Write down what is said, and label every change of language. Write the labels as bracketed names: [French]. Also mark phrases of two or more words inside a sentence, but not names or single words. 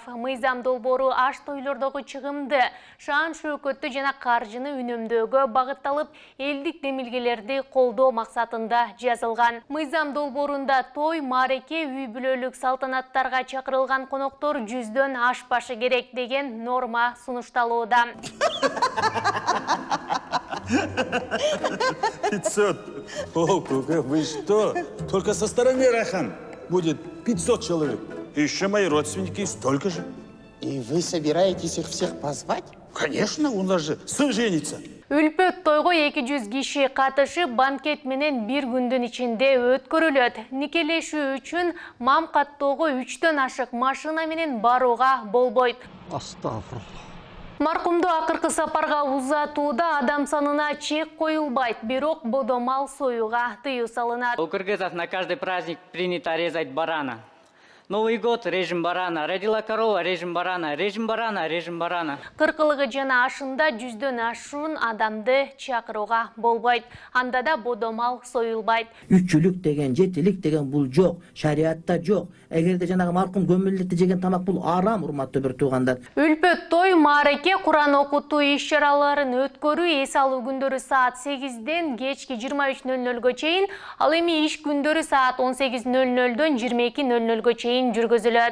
[Kyrgyz] Мыйзам долбоору аш тойлордогу чыгымды, шаан шөкөттү жана каржыны үнөмдөөгө багытталып, элдик демилгелерди колдоо максатында жазылган. Мыйзам долбоорунда той, маареке, үй бүлөлүк салтанаттарга чакырылган коноктор 100 ашпашы керек деген норма сунушталууда. 500. [Russian] О, вы что? Только со стороны Райхан будет 500 человек. И еще мои родственники столько же. И вы собираетесь их всех позвать? Конечно, у нас же сын женится. [Kyrgyz] Үлпөт тойго 200 киши катышып, банкет менен бир күндүн ичинде өткөрүлөт. Никелешүү үчүн мам каттоого 3төн ашык машина менен барууга болбойт. Астагфирулла. Маркумду акыркы сапарга узатууда адам санына чек коюлбайт, бирок бодомал союуга тыюу салынат. [Russian] У кыргызов на каждый праздник принято резать барана. Новый год — режим барана, родила корова — режим барана, режим барана, режим барана. [Kyrgyz] Кыркылыгы жана ашында 100дөн ашуун адамды чакырууга болбойт. Анда да бодомал союлбайт. Үчүлүк деген, жетилик деген бул жок, шариатта жок. Эгерде жанагы маркум көмүлдүктө жеген тамак бул арам, урматтуу бир туугандар. Үлпөт той, маареке, Куран окутуу иш-чараларын өткөрүү эс алуу күндөрү саат 8ден кечки 23:00-гө чейин, ал эми иш күндөрү саат 18:00дөн 22:00-гө чейин жүргүзүлөт.